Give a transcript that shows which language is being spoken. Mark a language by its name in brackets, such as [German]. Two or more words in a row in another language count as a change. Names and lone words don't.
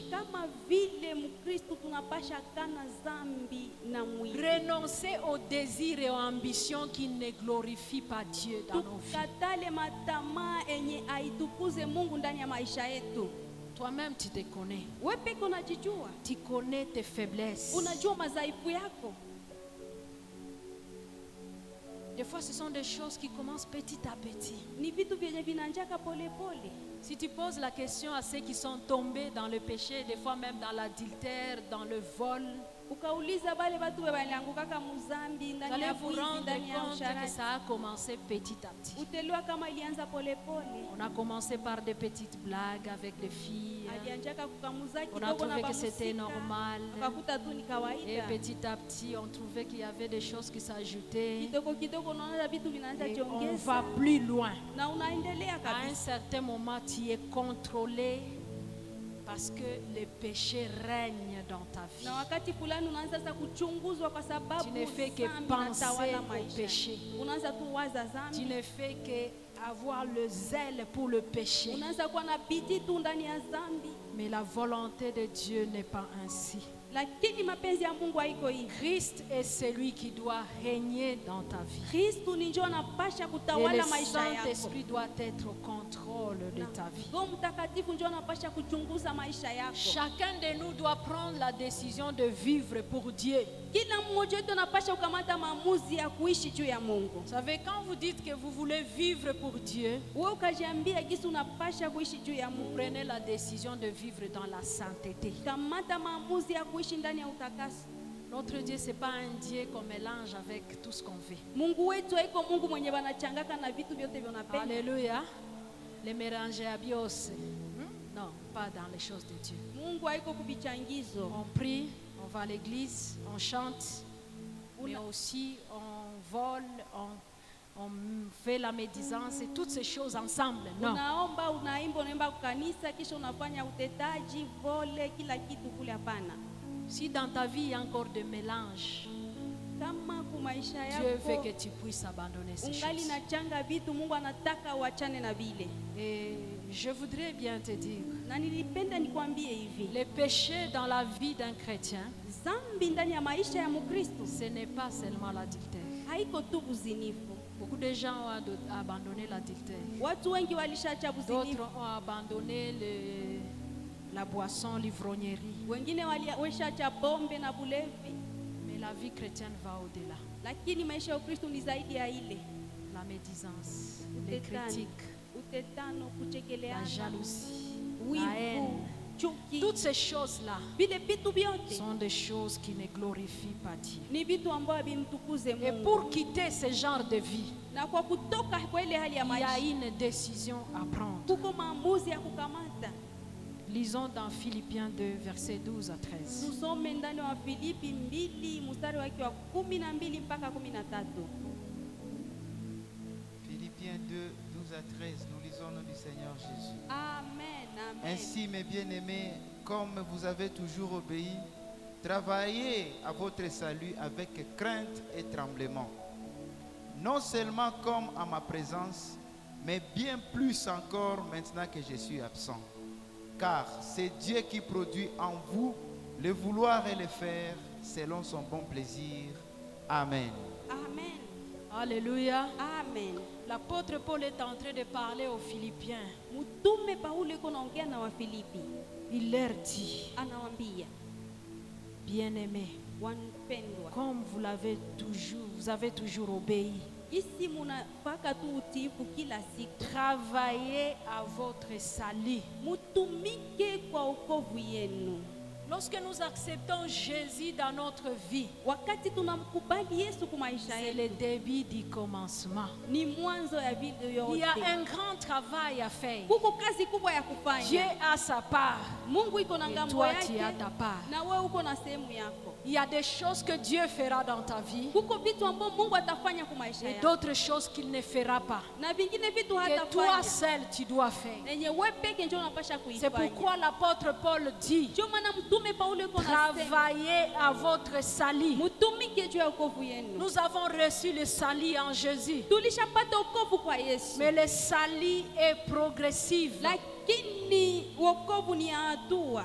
[Swahili] kama vile Mkristo tunapasha kana dhambi na mwili, [French] Renoncer aux désirs et aux ambitions qui ne glorifient pas Dieu dans nos vies. [Swahili] tukatale matamaa enye aitukuze Mungu ndani ya maisha yetu. [French] Toi-même, tu te connais. [Swahili] Wewe peke unajijua, [French] Tu connais tes faiblesses. [Swahili] unajua madhaifu yako. [French] Des fois, ce sont des choses qui commencent petit à petit. [Swahili] Ni vitu vyenye vinanjaka pole pole. [French] Si tu poses la question à ceux qui sont tombés dans le péché, des fois même dans l'adultère, dans le vol, [Swahili] ukauliza bale batu baliangukaka muzambi [French] Vous [Swahili] ndani [French] allez [Swahili] ya [French] vous [Swahili] bwizi [French] rendre [Swahili] ndani ya [French] compte que [Swahili] usharati, [French] ça a commencé petit à petit. [Swahili] utelewa kama ilianza polepole. [French] On a commencé par des petites blagues avec les filles. [Swahili] Alianjaka kukamuza [French] On a [Swahili] kidogo na [French] trouvé que c'était [Swahili] bamusika, [French] normal. [Swahili] akakuta tu ni [French] Et [Swahili] kawaida. [French] petit à petit, on trouvait qu'il y avait des choses qui s'ajoutaient. [Swahili] Kidogo kidogo unaona vitu vinaanza [French] Et on [Swahili] jiongeza [French] va plus loin. [Swahili] na unaendelea [French] À un [Swahili] kabisa. [French] certain moment, tu es contrôlé parce que le péché règne dans ta vie. [Swahili] Na wakati fulani unaanza sasa kuchunguzwa kwa sababu [French] Tu ne fais que [Swahili] dhambi [French] penser [Swahili] inatawala [French] au [Swahili] maisha. [French] péché. [Swahili] Unaanza tu waza [French] Tu [Swahili] dhambi, [French] ne fais que avoir le zèle pour le péché. [Swahili] unaanza kuwa na bidii tu ndani ya dhambi, [French] Mais la volonté de Dieu n'est pas ainsi. [Swahili] lakini mapenzi ya Mungu haiko hivi. [French] Christ est celui qui doit régner dans ta vie. [Swahili] Kristu ni njoo anapasha [French] Et le [Swahili] kutawala maisha yako. [French] Saint-Esprit doit être au contrôle de ta vie. [Swahili] Roho Mtakatifu njoo anapasha kuchunguza maisha yako. [French] Chacun de nous doit prendre la décision de vivre pour Dieu. [Swahili] Kila mmoja wetu anapasha kukamata maamuzi ya kuishi juu ya Mungu. [French] Vous savez, quand vous dites que vous voulez vivre pour Dieu, [Swahili] Wewe ukajiambia jinsi unapasha kuishi juu ya [French] vous [Swahili] Mungu. [French] prenez la décision de vivre dans la sainteté. [Swahili] Kamata maamuzi ya kuishi ndani ya utakaso. [French] Notre Dieu, ce n'est pas un Dieu qu'on mélange avec tout ce qu'on fait. [Swahili] Mungu wetu haiko Mungu mwenye banachangaka na vitu vyote vinapenda. [French] Alléluia. Les mélanger à bios. Non, pas dans les choses de Dieu. [Swahili] Mungu haiko kubichangizo. [French] On prie, on va à l'église, on chante, mais aussi on vole, on fait la médisance et toutes ces choses ensemble. Non. [Swahili] Unaomba, unaimba, unaimba kanisa kisha unafanya utetaji, vole, kila kitu kule, hapana. [French] Si dans ta vie il y a encore de mélange, [Swahili] Kama kumaisha [French] Dieu veut [Swahili] yako [French] que tu puisses abandonner ces [Swahili] ungali [French] choses. [Swahili] nachanga vitu, Mungu anataka uachane na vile. [French] Et je voudrais bien te dire, [Swahili] Na nilipenda nikwambie hivi, [French] le péché dans la vie d'un chrétien, [Swahili] dhambi ndani ya maisha ya Mkristo [French] ce n'est pas seulement l'adultère. [Swahili] haiko tu uzinifu. [French] Beaucoup de gens ont abandonné l'adultère. [Swahili] Watu wengi walishacha [French] D'autres [Swahili] uzinifu, [French] ont abandonné la boisson, l'ivrognerie. [Swahili] wengine walishacha pombe na bulevi, [French] Mais la vie chrétienne va au-delà. [Swahili] lakini maisha ya Ukristo ni zaidi ya ile. [French] La médisance, les [Swahili] Utetano, [French] critiques, [Swahili] utetano, [French] la [Swahili] kuchekeleana, [French] jalousie, la [Swahili] wivu, [French] haine. [Swahili] chuki, [French] Toutes ces choses-là [Swahili] vile vitu vyote [French] sont des choses qui ne glorifient pas Dieu. [Swahili] ni vitu ambavyo vimtukuze [French] Et [Swahili] Mungu. [French] pour quitter ce genre de vie, [Swahili] Na kwa kutoka kwa ile hali ya [French] il y a [Swahili] maisha [French] une décision à prendre. [Swahili] kuko maamuzi ya kukamata. [French] Lisons dans Philippiens 2, versets 12 à 13. [Swahili] Tusome ndani wa Filipi 2 mstari wake wa 12 mpaka 13. [French] Philippiens 2, 12 à 13, nous lisons au nom du Seigneur Jésus. Amen, amen. Ainsi, mes bien-aimés, comme vous avez toujours obéi, travaillez à votre salut avec crainte et tremblement. Non seulement comme à ma présence, mais bien plus encore maintenant que je suis absent. Car c'est Dieu qui produit en vous le vouloir et le faire selon son bon plaisir. Amen. Amen. Alléluia. Amen. L'apôtre Paul est en train de parler aux Philippiens. [Swahili] Mtume Paulo yuko naongea na Wafilipi, [French] Il leur dit, [Swahili] anawaambia [French] bien-aimés, [Swahili] wapendwa, [French] comme vous avez toujours obéi, [Swahili] isi munafaka tu utiifu kila siku, [French] travaillez à votre salut. [Swahili] mutumike kwa wokovu yenu. [French] Lorsque nous acceptons Jésus dans notre vie, [Swahili] Wakati tunamkubali Yesu kwa maisha [French] c'est le [Swahili] yetu, [French] début du commencement. [Swahili] ni mwanzo ya vitu [French] Il y a [Swahili] yote. [French] un grand travail à faire. [Swahili] Kuko kazi kubwa ya [French] Dieu [Swahili] kufanya. [French] a sa part [Swahili] Mungu iko na [French] et [Swahili] ngambo [French] toi tu as [Swahili] yake [French] ta part. [Swahili] na wewe uko na sehemu yako. [French] Il y a des choses que Dieu fera dans ta vie [Swahili] Kuko vitu ambavyo Mungu atafanya kwa maisha [French] et [Swahili] yako [French] d'autres choses qu'il ne fera pas. [Swahili] na vingine vitu [French] Que toi [Swahili] hatafanya [French] seul tu dois faire. [Swahili] nenye wewe peke ndio unapasha [French] C'est [Swahili] kuifanya. [French] pourquoi l'apôtre Paul dit, [Swahili] Ndio maana mtume Paulo yuko nasema [French] travaillez à votre salut. [Swahili] mtumike juu ya wokovu yenu. [French] Nous avons reçu le salut en Jésus. [Swahili] Tulishapata wokovu kwa Yesu, [French] Mais le salut est progressif. [Swahili] lakini wokovu ni ya hatua.